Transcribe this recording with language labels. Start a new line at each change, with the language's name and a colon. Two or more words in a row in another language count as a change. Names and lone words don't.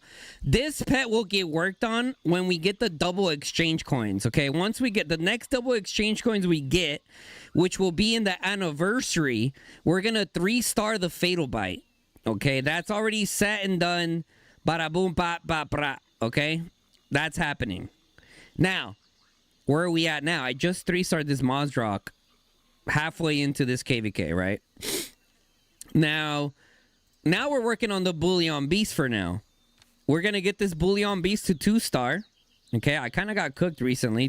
English: This pet will get worked on when we get the double exchange coins. Okay, once we get the next double exchange coins we get, which will be in the anniversary, we're gonna 3-star the Fatal Bite. Okay, that's already set and done. Bada boom, ba ba bra. Okay, that's happening. Now, where are we at now? I just 3-starred this Mozdrock halfway into this KVK, right? Now we're working on the Bullion Beast for now. We're going to get this Bullion Beast to 2-star. Okay, I kind of got cooked recently.